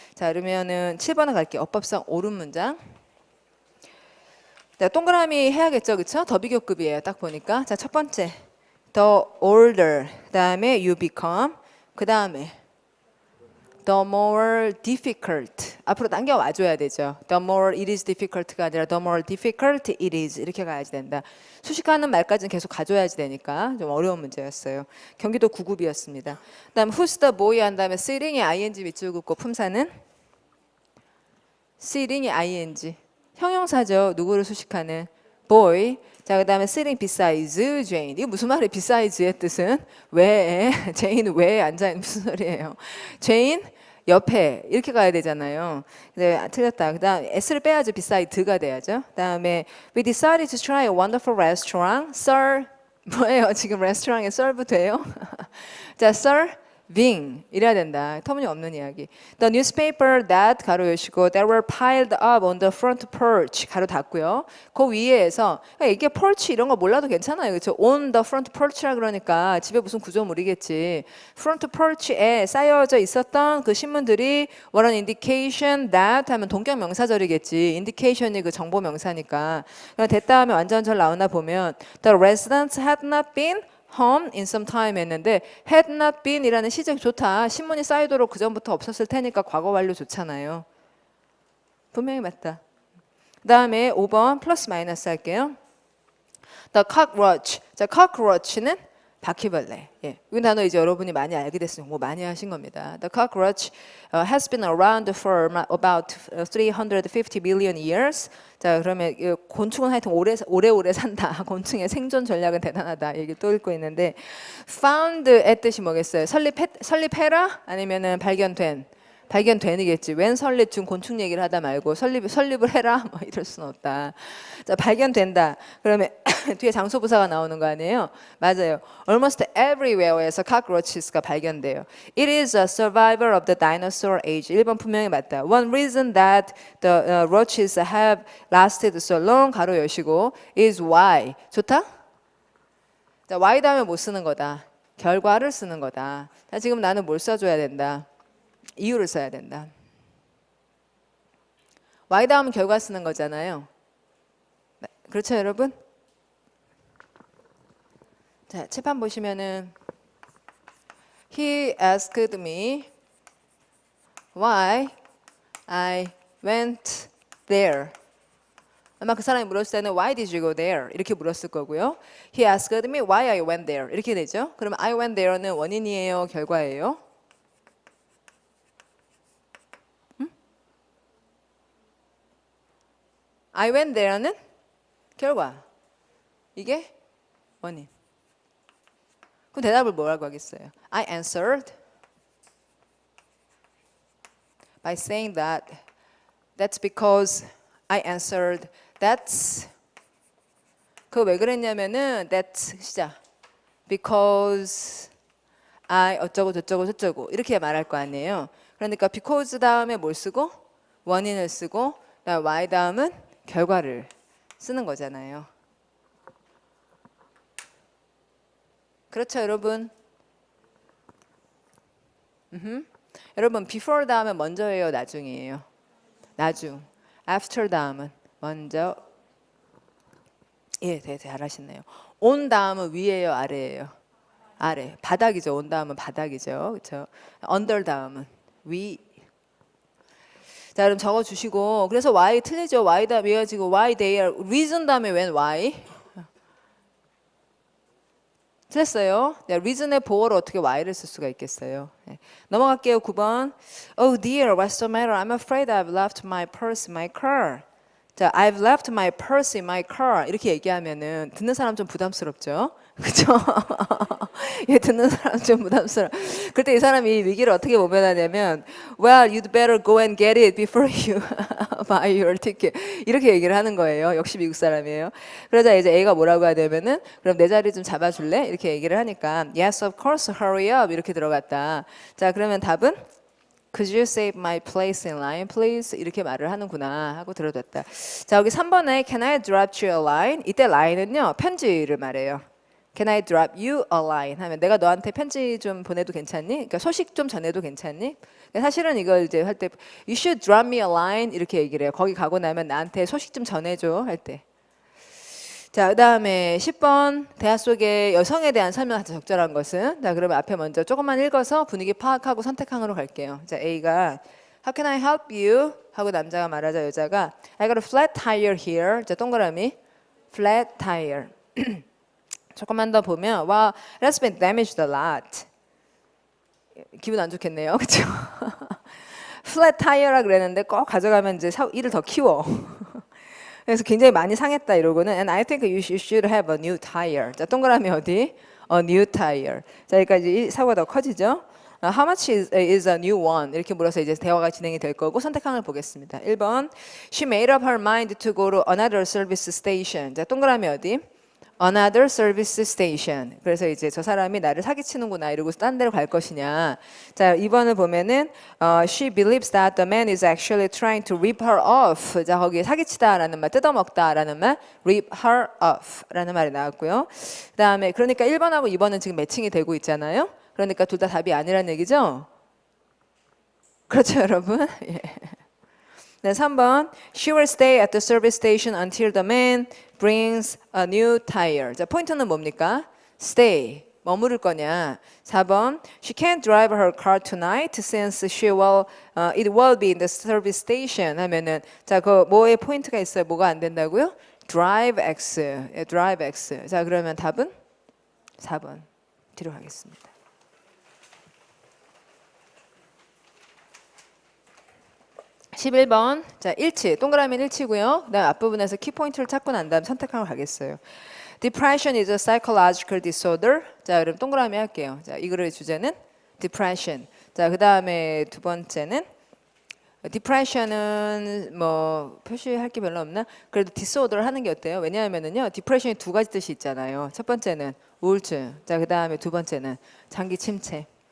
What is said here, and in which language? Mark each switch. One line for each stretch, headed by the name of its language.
Korean: 자 그러면은 7번에 갈게요. 어법상 옳은 문장. 자, 동그라미 해야겠죠, 그렇죠? 더 비교급이에요. 딱 보니까 자 첫 번째
English: the older
Korean: 그다음에
English: you become
Korean: 그다음에
English: the more difficult
Korean: 앞으로 당겨 와줘야 되죠.
English: The more it is difficult가 아니라 the more difficult it is
Korean: 이렇게 가야지 된다. 수식하는 말까지는 계속 가져야지 되니까 좀 어려운 문제였어요. 경기도 9급이었습니다. 그다음
English: who's the boy
Korean: 한 다음에 sitting이 ing 밑줄 긋고 품사는 sitting이 ing 형용사죠. 누구를 수식하는 boy. 자 그다음에
English: sitting besides Jane.
Korean: 이게 무슨 말이에요? beside의 뜻은 외에 제인 외에 앉아 있는 무슨 소리예요? 제인 옆에 이렇게 가야 되잖아요. 네, 틀렸다. 그다음 s를 빼야죠. beside가 돼야죠. 그다음에
English: we decided to try a wonderful restaurant.
Korean: Sir 뭐예요? 지금 레스토랑에 serve 돼요? 자, serving 이래야 된다. 터무니없는 이야기.
English: The newspaper that
Korean: 가로 여시고
English: that were piled up on the front porch
Korean: 가로 닫고요. 그 위에서 이게 porch 이런 거 몰라도 괜찮아요. 그렇죠?
English: On the front porch
Korean: 라 그러니까 집에 무슨 구조물이겠지. front porch에 쌓여져 있었던 그 신문들이
English: what an indication that
Korean: 하면 동격 명사절이겠지. indication이 그 정보 명사니까. 됐다 하면 완전절 나오나 보면
English: the residents had not been home in some time
Korean: 했는데 had not been 이라는 시제 좋다. 신문이 쌓이도록 그 전부터 없었을 테니까 과거 완료 좋잖아요. 분명히 맞다. 그 다음에 5번 플러스 마이너스 할게요. The cockroach. 자, cockroach는 바퀴벌레. 예. 이 단어 이제 여러분이 많이 알게 됐으면 공부 많이 하신 겁니다.
English: The cockroach has been around for about 350 million years.
Korean: 자, 그러면 곤충은 하여튼 오래오래 산다. 곤충의 생존 전략은 대단하다. 얘기 또 읽고 있는데 found의 뜻이 뭐겠어요? 설립해라? 아니면은 발견되는겠지. 웬 설립 지금 곤충 얘기를 하다 말고 설립을 해라 뭐 이럴 수는 없다. 자 발견된다. 그러면 뒤에 장소부사가 나오는 거 아니에요? 맞아요.
English: Almost everywhere
Korean: 에서 cockroaches가 발견돼요.
English: It is a survivor of the dinosaur age.
Korean: 1번 분명히 맞다.
English: One reason that the roaches have lasted so long
Korean: 가로 여시고
English: is why.
Korean: 좋다? 자 why 다음에 못 쓰는 거다. 결과를 쓰는 거다. 자 지금 나는 뭘 써줘야 된다. 이유를 써야 된다. Y 다음은 결과 쓰는 거잖아요. 그렇죠, 여러분? 자, 칠판 보시면은
English: He asked me why I went there. 아마 그 사람이 물었을 때는 Why did you go there?
Korean: 이렇게 물었을 거고요.
English: He asked me why I went there.
Korean: 이렇게 되죠. 그러면
English: I went there
Korean: 는 원인이에요, 결과예요?
English: I went there는
Korean: 결과. 이게 원인. 그럼 대답을 뭐라고 하겠어요?
English: I answered by saying that's because I answered that's
Korean: 그거 왜 그랬냐면은
English: that's 시작 because
Korean: I 어쩌고 저쩌고 저쩌고 이렇게 말할 거 아니에요. 그러니까 because 다음에 뭘 쓰고 원인을 쓰고 그다음 why 다음은 결과를 쓰는 거잖아요. 그렇죠, 여러분? 여러분 before 다음은 먼저예요, 나중이에요? 나중. after 다음은 먼저. 예, 되게 잘하시네요. on 다음은 위예요, 아래예요? 아래. 바닥이죠. on 다음은 바닥이죠. 그렇죠? under 다음은 위. 자, 그럼 적어 주시고. 그래서 why 틀리죠. why 다음에 이어지고 why they are reason 다음에 웬 why? 틀렸어요. 네, reason의 보어로 어떻게 why를 쓸 수가 있겠어요. 네. 넘어갈게요. 9번.
English: Oh dear, what's the matter? I'm afraid I've left my purse in my car. 자, I've left my purse in my car.
Korean: 이렇게 얘기하면은 듣는 사람 좀 부담스럽죠? 그죠? 예, 듣는 사람 좀 부담스러워. 그때 이 사람이 위기를 어떻게 모면하냐면,
English: well, you'd better go and get it before you buy your ticket.
Korean: 이렇게 얘기를 하는 거예요. 역시 미국 사람이에요. 그러자 이제 A가 뭐라고 하냐면은, 그럼 내 자리 좀 잡아줄래? 이렇게 얘기를 하니까,
English: yes, of course, hurry up.
Korean: 이렇게 들어갔다. 자, 그러면 답은?
English: Could you save my place in line, please?
Korean: 이렇게 말을 하는구나 하고 들어뒀다. 자, 여기 3번에
English: Can I drop you a line?
Korean: 이때 line은요, 편지를 말해요.
English: Can I drop you a line?
Korean: 하면 내가 너한테 편지 좀 보내도 괜찮니? 그러니까 소식 좀 전해도 괜찮니? 그러니까 사실은 이걸 이제 할 때
English: You should drop me a line
Korean: 이렇게 얘기를 해요. 거기 가고 나면 나한테 소식 좀 전해줘 할 때. 자, 그다음에 10번 대화 속에 여성에 대한 설명한테 적절한 것은 자, 그러면 앞에 먼저 조금만 읽어서 분위기 파악하고 선택항으로 갈게요.
English: 자, A가 How can I help you?
Korean: 하고 남자가 말하자 여자가
English: I got a flat tire here.
Korean: 자, 동그라미 flat tire. 조금만 더 보면 와,
English: that's been damaged a lot.
Korean: 기분 안 좋겠네요. 그렇죠? flat tire라 그랬는데 꼭 가져가면 이제 일을 더 키워. 그래서 굉장히 많이 상했다 이러고는
English: and I think you should have a new tire.
Korean: 자, 동그라미 어디? A new tire. 자, 여기까지 사고가 더 커지죠.
English: How much is a new one?
Korean: 이렇게 물어서 이제 대화가 진행이 될 거고 선택항을 보겠습니다.
English: 1번 She made up her mind to go to another service station.
Korean: 자, 동그라미 어디?
English: Another service station.
Korean: 그래서 이제 저 사람이 나를 사기치는구나 이러고 딴 데로 갈 것이냐. 자, 2번을 보면은
English: She believes that the man is actually trying to rip her off.
Korean: 자, 거기에 사기치다라는 말, 뜯어먹다라는 말, rip her off라는 말이 나왔고요. 그다음에 그러니까 1번하고 2번은 지금 매칭이 되고 있잖아요. 그러니까 둘 다 답이 아니라는 얘기죠. 그렇죠, 여러분? 예.
English: 네, 3번 She will stay at the service station until the man brings a new tire.
Korean: 자, 포인트는 뭡니까? Stay. 머무를 거냐?
English: 4번 She can't drive her car tonight since it will be in the service station
Korean: 하면은 자, 그 뭐에 포인트가 있어요? 뭐가 안 된다고요? Drive X. 예, Drive X. 자, 그러면 답은 4번. 뒤로 가겠습니다. 11번. 자, 일치. 동그라미는 일치고요. 그다음 앞부분에서 키포인트를 찾고 난 다음 선택하고 가겠어요.
English: Depression is a psychological disorder.
Korean: 자, 그럼 동그라미 할게요. 자, 이 글의 주제는 depression. 자, 그다음에 두 번째는 depression은 뭐 표시할 게 별로 없나? 그래도 disorder 하는 게 어때요? 왜냐하면은요, depression이 두 가지 뜻이 있잖아요. 첫 번째는 우울증. 자, 그다음에 두 번째는 장기 침체.